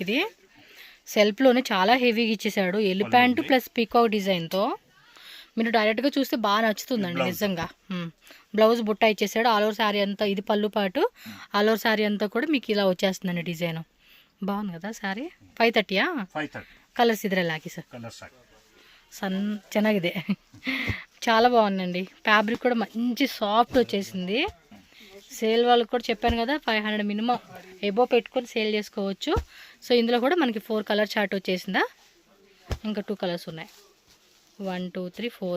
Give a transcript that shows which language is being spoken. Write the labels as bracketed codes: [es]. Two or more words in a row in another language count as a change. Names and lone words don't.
[te] ఇది సెల్ఫ్లోనే చాలా హెవీగా ఇచ్చేసాడు. ఎల్లి ప్యాంటు ప్లస్ [en] peacock designtho [te] మీరు డైరెక్ట్గా చూస్తే బాగా నచ్చుతుందండి నిజంగా. బ్లౌజ్ బుట్ట ఇచ్చేసాడు. [en] all over saree [te] అంతా ఇది పళ్ళు పాటు [en] all over saree [te] అంతా కూడా మీకు ఇలా వచ్చేస్తుందండి డిజైన్. బాగుంది కదా శారీ. 530 కలర్స్ [kn] ಇದ್ರೆ ಹಾಕಿ ಸರ್ ಚೆನ್ನಾಗಿದೆ [te] చాలా బాగుందండి. ఫ్యాబ్రిక్ కూడా మంచి సాఫ్ట్ వచ్చేసింది. సేల్ వాళ్ళకి కూడా చెప్పాను కదా 500 మినిమం ఎబో పెట్టుకొని సేల్ చేసుకోవచ్చు. సో ఇందులో కూడా మనకి 4 [en] color chart [te] వచ్చేసిందా. ఇంకా 2 కలర్స్ ఉన్నాయి 1 2 3 4